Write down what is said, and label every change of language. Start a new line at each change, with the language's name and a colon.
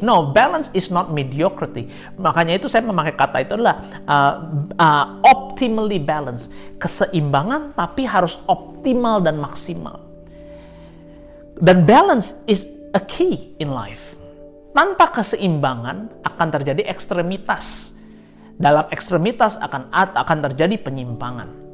English: No, balance is not mediocrity.
Indonesian: Makanya itu saya memakai kata itu adalah
English: optimally balanced.
Indonesian: Keseimbangan tapi harus optimal dan maksimal.
English: Dan balance is a key in life.
Indonesian: Tanpa keseimbangan akan terjadi ekstremitas. Dalam ekstremitas akan terjadi penyimpangan.